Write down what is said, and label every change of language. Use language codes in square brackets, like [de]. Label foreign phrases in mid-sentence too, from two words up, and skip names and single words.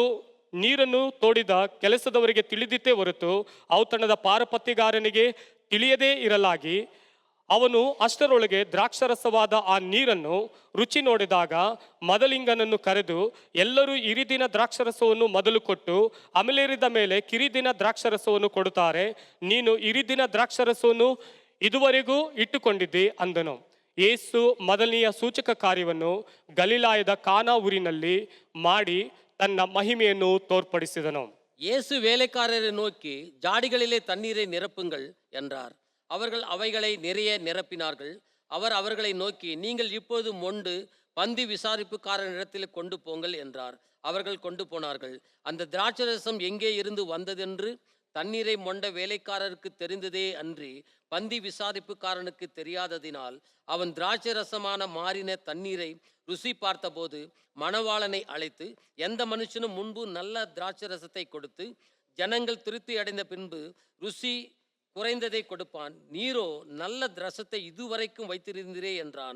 [kn] ನೀರನ್ನು ತೋಡಿದ ಕೆಲಸದವರಿಗೆ ತಿಳಿದಿತ್ತೇ ಹೊರತು ಔತಣದ ಪಾರಪತ್ಯಗಾರನಿಗೆ ತಿಳಿಯದೇ ಇರಲಾಗಿ ಅವನು ಅಷ್ಟರೊಳಗೆ ದ್ರಾಕ್ಷರಸವಾದ ಆ ನೀರನ್ನು ರುಚಿ ನೋಡಿದಾಗ ಮದಲಿಂಗನನ್ನು ಕರೆದು ಎಲ್ಲರೂ ಇರಿದಿನ ದ್ರಾಕ್ಷರಸವನ್ನು ಮೊದಲು ಕೊಟ್ಟು ಅಮಲೇರಿದ ಮೇಲೆ ಕಿರಿದಿನ ದ್ರಾಕ್ಷರಸವನ್ನು ಕೊಡುತ್ತಾರೆ, ನೀನು ಇರಿದಿನ ದ್ರಾಕ್ಷರಸವನ್ನು ಇದುವರೆಗೂ ಇಟ್ಟುಕೊಂಡಿದ್ದಿ ಅಂದನು. ಯೇಸು ಮೊದಲನೆಯ ಸೂಚಕ ಕಾರ್ಯವನ್ನು ಗಲಿಲಾಯದ ಕಾನಾ ಊರಿನಲ್ಲಿ ಮಾಡಿ ತನ್ನ ಮಹಿಮೆಯನ್ನು ತೋರ್ಪಡಿಸಿದನು. [ta] இயேசு வேலைக்காரரை நோக்கி ஜாடிகளிலே தண்ணீரை நிரப்புங்கள் என்றார். அவர்கள் அவைகளை நிறைய நிரப்பினார்கள். அவர் அவர்களை நோக்கி நீங்கள் இப்போது மொண்டு பந்தி விசாரிப்புக்காரனிடத்தில் கொண்டு போங்கள் என்றார். அவர்கள் கொண்டு போனார்கள். அந்த திராட்சரசம் எங்கே இருந்து வந்ததென்று தண்ணீரை மொண்ட வேலைக்காரருக்கு தெரிந்ததே அன்றி பந்தி விசாரிப்புக்காரனுக்கு தெரியாததினால் அவன் திராட்சரசமான மாறின தண்ணீரை ருசி பார்த்தபோது மணவாளனை அழைத்து எந்த மனுஷனும் முன்பு நல்ல திராட்சரசத்தை கொடுத்து ஜனங்கள் திருப்தி அடைந்த பின்பு ருசி குறைந்ததை கொடுப்பான், நீரோ நல்ல ரசத்தை இதுவரைக்கும் வைத்திருந்தீரே என்றான்.